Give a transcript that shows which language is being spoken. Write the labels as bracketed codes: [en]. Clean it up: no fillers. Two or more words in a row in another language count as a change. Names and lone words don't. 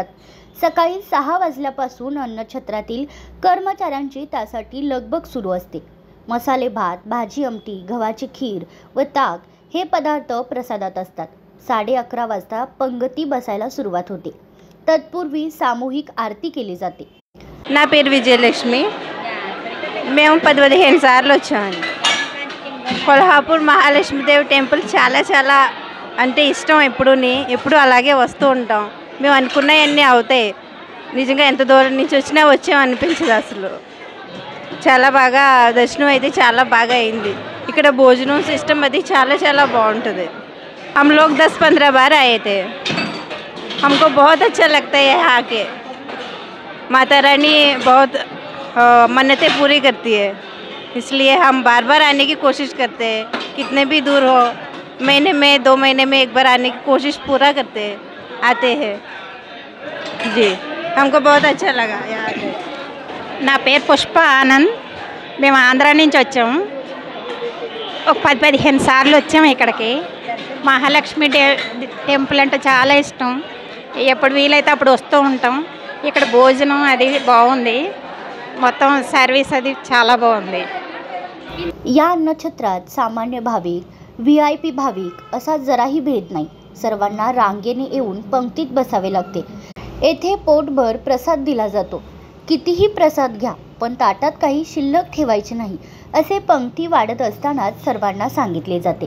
[mr] सकाळी 6 वाजल्यापासून अन्नछत्रातील कर्मचाऱ्यांची त्यासाठी लगबग सुरू असते। मसाले भात, भाजी, आमटी, गव्हाची खीर व ताक हे पदार्थ प्रसादात असतात। 11:30 वाजता पंगती बसायला सुरुवात होते। तत्पूर्वी सामूहिक आरती केली जाते। [te] నా పేరు విజయలక్ష్మి। మేము 15 సార్లు వచ్చామండి। కొల్హాపూర్ మహాలక్ష్మీదేవి టెంపుల్ చాలా అంటే ఇష్టం। ఎప్పుడు అలాగే వస్తూ ఉంటాం। మేము అనుకున్నవన్నీ అవుతాయి। నిజంగా ఎంత దూరం నుంచి వచ్చినా వచ్చాం అనిపించదు అసలు। చాలా బాగా దర్శనం అయితే చాలా బాగా అయింది। ఇక్కడ భోజనం సిస్టమ్ అది చాలా బాగుంటుంది। [hi] हम लोग 10-15 बार आए थे। हमको बहुत अच्छा लगता है यहाँ आके। माता रानी बहुत मन्नतें पूरी करती है, इसलिए हम बार आने की कोशिश करते हैं। कितने भी दूर हो, महीने में 2 महीने में एक बार आने की कोशिश पूरा आते हैं जी। हमको बहुत अच्छा लगा यहाँ पे। [te] నా పేరు పుష్ప ఆనంద్। మేము ఆంధ్రా నుంచి వచ్చాము। ఒక 10-15 సార్లు వచ్చాము ఇక్కడికి। మహాలక్ష్మి టెంపుల్ అంటే చాలా ఇష్టం। ఎప్పుడు వీలైతే అప్పుడు వస్తూ ఉంటాం। ఇక్కడ భోజనం అది బాగుంది, మొత్తం సర్వీస్ అది చాలా బాగుంది। [mr] या अन्नछत्रात सामान्य भाविक, VIP भाविक असा जराही भेद नाही। सर्वांना रांगेने येऊन पंक्तीत बसावे लागते। येथे पोटभर प्रसाद दिला जातो। कितीही प्रसाद घ्या, पण ताटात काही शिल्लक ठेवायचे नाही असे पंक्ती वाढत असतानाच सर्वांना सांगितले जाते।